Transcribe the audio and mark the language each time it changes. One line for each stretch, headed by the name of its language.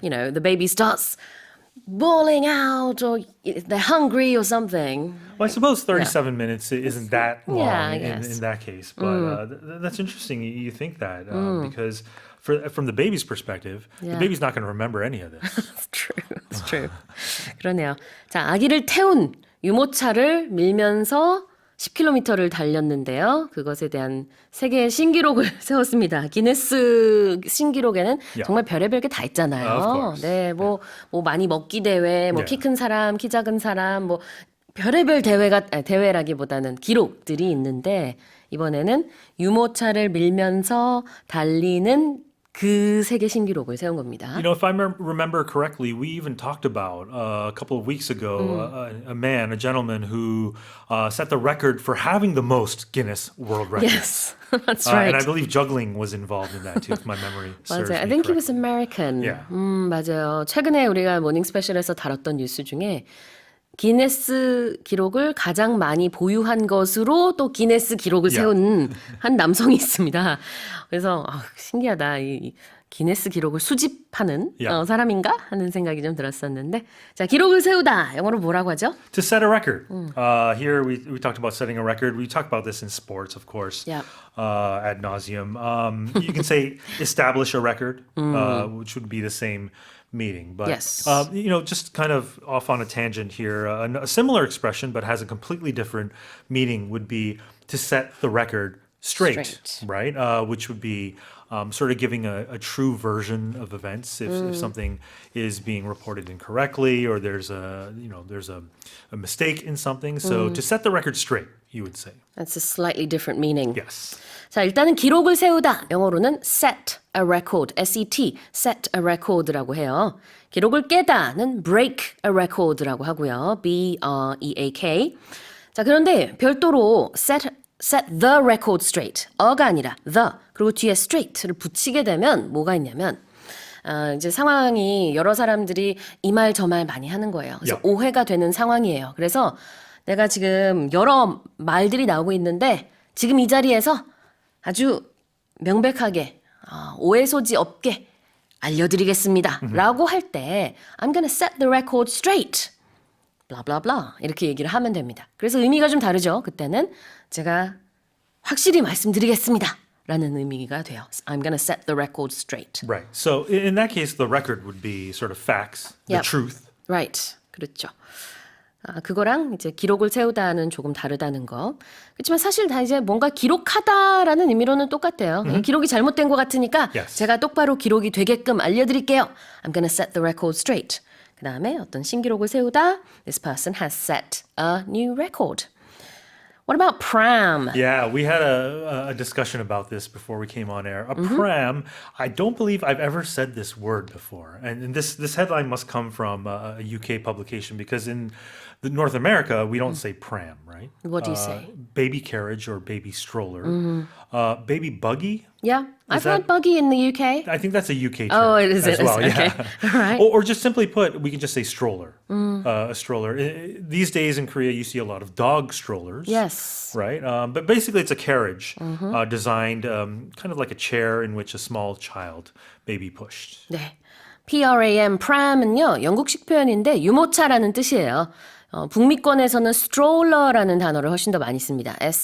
English: The baby starts bawling out or they're hungry or something. Well, I suppose 37 minutes isn't that long I in guess. that case. But that's interesting you think that because from the baby's perspective, the baby's not going to remember any of this. It's true. It's true.
Korean: 그러네요. 자, 아기를 태운 유모차를 밀면서 10km를 달렸는데요. 그것에 대한 세계 신기록을 세웠습니다. 기네스 신기록에는 정말 별의별 게 다 있잖아요. 네, 뭐 많이 먹기 대회, 키 큰 사람, 키 작은 사람, 별의별 대회라기보다는 기록들이 있는데 이번에는 유모차를 밀면서 달리는 그 세계 신기록을 세운 겁니다.
English: If I remember correctly, we even talked about a couple of weeks ago a gentleman who set the record for having the most Guinness World Records. Yes, that's right. And I believe juggling was involved in that too, if my memory serves me
Korean: 맞아요.
English: I think he was American. Yeah.
Korean: 맞아요. 최근에 우리가 모닝스페셜에서 다뤘던 뉴스 중에 기네스 기록을 가장 많이 보유한 것으로 또 기네스 기록을 세운 한 남성이 있습니다. 그래서 신기하다. 이 기네스 기록을 수집하는 사람인가 하는 생각이 좀 들었었는데 자, 기록을 세우다. 영어로 뭐라고 하죠?
English: To set a record. Here we talked about setting a record. We talk about this in sports, of course, ad nauseum. You can say establish a record, which would be the same meeting. But, just kind of off on a tangent here, a similar expression but has a completely different meaning would be to set the record straight. Right? Which would be sort of giving a true version of events if something is being reported incorrectly or there's a mistake in something. So to set the record straight, you would say. That's a slightly different meaning. Yes.
Korean: 자, 일단은 기록을 세우다. 영어로는 set a record, S-E-T, set a record라고 해요. 기록을 깨다는 break a record라고 하고요. B-R-E-A-K. 자, 그런데 별도로 set the record straight. 어가 아니라 the, 그리고 뒤에 straight를 붙이게 되면 뭐가 있냐면 이제 상황이 여러 사람들이 이 말 저 말 많이 하는 거예요. 그래서
English: Yeah.
Korean: 오해가 되는 상황이에요. 그래서 내가 지금 여러 말들이 나오고 있는데 지금 이 자리에서 아주 명백하게 오해 소지 없게 알려드리겠습니다. 라고 할 때
English: I'm gonna set the record straight.
Korean: 블라블라블라 이렇게 얘기를 하면 됩니다. 그래서 의미가 좀 다르죠. 그때는 제가 확실히 말씀드리겠습니다. 라는 의미가 돼요.
English: I'm gonna set the record straight. Right. So in that case, the record would be sort of facts, the Yep. truth. Right.
Korean: 그렇죠. 그거랑 이제 기록을 세우다는 조금 다르다는 거. 그렇지만 사실 다 이제 뭔가 기록하다라는 의미로는 똑같아요. 기록이 잘못된 것 같으니까
English: Yes.
Korean: 제가 똑바로 기록이 되게끔 알려드릴게요.
English: I'm gonna set the record straight.
Korean: 그 다음에 어떤 신기록을 세우다.
English: This person has set a new record. What about pram? Yeah, we had a discussion about this before we came on air. A pram, I don't believe I've ever said this word before. And this headline must come from a UK publication because in North America, we don't say pram, right? What do you say? Baby carriage or baby stroller. Baby buggy? Yeah, I've that- heard buggy in the UK. I think that's a UK term Oh, it is. as It is. well. Okay. Yeah. All right. Or just simply put, we can just say stroller. A stroller. These days in Korea, you see a lot of dog strollers. Yes. Right? But basically, it's a carriage designed kind of like a chair in which a small child may be pushed.
Korean: 네. pram, pram은요, 영국식 표현인데 유모차라는 뜻이에요. 북미권에서는 stroller라는 단어를 훨씬 더 많이 씁니다.